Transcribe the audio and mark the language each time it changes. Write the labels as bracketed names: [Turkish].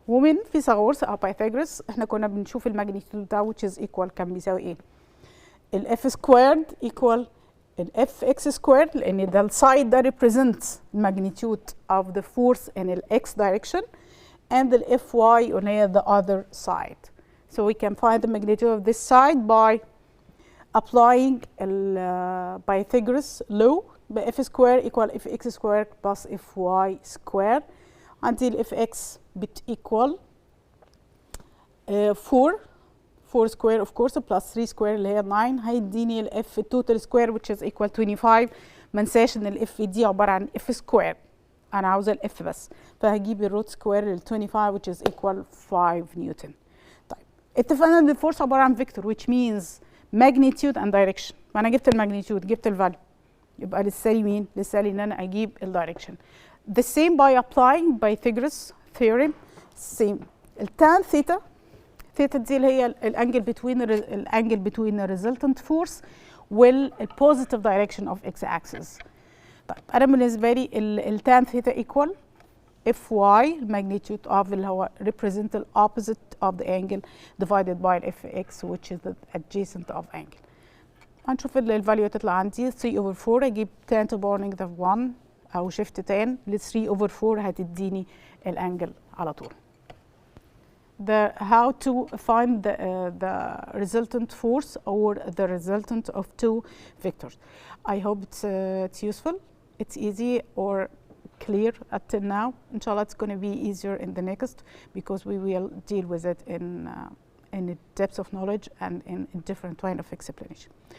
[Arabic] ومن فيثاغورس او بايثاغورس احنا كنا بنشوف الماجنتيود بتاعه [English] which is equal [Arabic] كان بيساوي ايه؟ الاف سكويرد equal الاف اكس سكويرد، لان ده السايد ده [English] represents magnitude of the force in [Arabic] الاكس direction and الاف واي اللي هي [English] the other side. So we can find the magnitude of this side by applying Pythagoras law. f square equal fx square plus fy square until fx bit equal 4 square of course plus 3 square [Arabic] اللي هي 9 هيديني ال [English] f total square which is equal 25. [Arabic] ما انساش ان ال f دي عبارة عن f square، انا عاوزة ال f بس، فهجيب الروت سكوير لل 25 [English] which is equal 5 [Arabic] نيوتن. طيب اتفقنا ان الفورس عبارة عن [English] vector which means magnitude and direction. [Arabic] فانا جبت الماجنتيود جبت الفاليو، يبقى لسه لي مين؟ لسه لي ان انا اجيب الدايركشن. [English] The same by applying Pythagoras theorem. same. [Arabic] التان ثيتا، ثيتا دي اللي هي الانجل [English] between the resultant force [Arabic] وال [English] positive direction of x axis. [Arabic] طيب انا بالنسبه لي التان ثيتا [English] equal Fy magnitude of [Arabic] اللي هو [English] represent the opposite of the angle divided by Fx which is the adjacent of angle. [Arabic] هنشوف الفاليو تطلع عندي 3 over 4 اجيب [English] tan to power negative 1 [Arabic] او shift tan ل 3 over 4 هتديني الانجل على طول. [English] How to find the resultant force or the resultant of two vectors. I hope it's useful, it's easy or clear up till now. Inshallah it's going to be easier in the next because we will deal with it in a depth of knowledge and in a different kind of explanation.